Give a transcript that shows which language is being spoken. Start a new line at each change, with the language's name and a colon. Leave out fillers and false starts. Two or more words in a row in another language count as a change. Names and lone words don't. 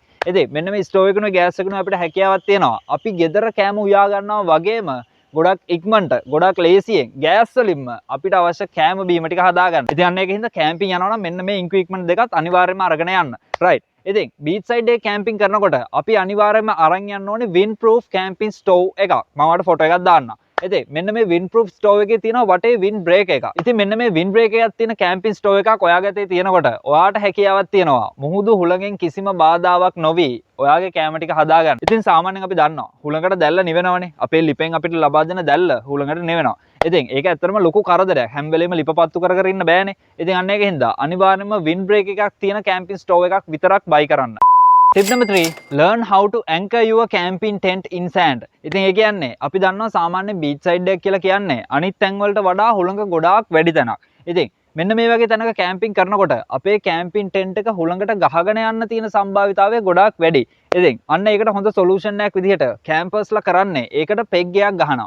Sinhala: ඉතින් මෙන්න මේ ස්ටෝව් එකනෝ ගෑස් එකනෝ අපිට හැකියාවක් තියෙනවා. අපි ගෙදර කෑම උයා ගන්නවා වගේම ගොඩක් ඉක්මනට ගොඩක් ලේසියෙන් ගෑස් වලින්ම අපිට අවශ්‍ය කෑම බීම ටික හදාගන්න. ඉතින් අන්න ඒකින්ද කැම්පින් යනවා නම් මෙන්න මේ ඉක්විප්මන්ට් දෙකත් අනිවාර්යයෙන්ම අරගෙන යන්න. රයිට්. ඉතින් බීච් සයිඩ් එකේ කැම්පින් කරනකොට අපි අනිවාර්යයෙන්ම අරන් යන්න ඕනේ
English: wind proof camping stove
Sinhala: එකක්. මම ඔයාලට ෆොටෝ එකක් දාන්නම්. ඉතින් මෙන්න මේ
English: wind proof stove
Sinhala: එකේ තියෙනවා වටේ
English: wind break
Sinhala: එකක්. ඉතින් මෙන්න මේ
English: wind break
Sinhala: එකක් තියෙන කැම්පින් stove එකක් ඔයාගේ අතේ තියෙනකොට ඔයාට හැකියාවක් තියෙනවා මුහුදු හුළඟෙන් කිසිම බාධාවක් නොවි ඔයාගේ කැම ටික හදාගන්න. ඉතින් සාමාන්‍යයෙන් අපි දන්නවා හුළඟට දැල්ල නිවෙනවනේ. අපේ ලිපෙන් අපිට ලබා දෙන දැල්ල හුළඟට නිවෙනවා. ඉතින් ඒක ඇත්තටම ලොකු කරදරයක්. හැම වෙලෙම ලිප පත්තු කර කර ඉන්න බෑනේ. ඉතින් අන්න ඒකින්ද අනිවාර්යයෙන්ම
English: wind break
Sinhala: එකක් තියෙන කැම්පින් stove එකක් විතරක් buy කරන්න.
English: Tip number 3 learn how to anchor your camping tent in sand.
Sinhala: ඉතින් ඒ කියන්නේ අපි දන්නවා සාමාන්‍ය
English: beach side
Sinhala: එක කියලා කියන්නේ අනිත් තැන් වලට වඩා හුළඟ ගොඩාක් වැඩි තැනක්. ඉතින් මෙන්න මේ වගේ තැනක කැම්පින් කරනකොට අපේ කැම්පින් ටෙන්ට් එක හුළඟට ගහගෙන යන්න තියෙන සම්භාවිතාවය ගොඩාක් වැඩි. ඉතින් අන්න ඒකට හොඳ සොලියුෂන් එකක් විදිහට කැම්පර්ස්ලා කරන්නේ ඒකට පෙග් එකක් ගහනවා.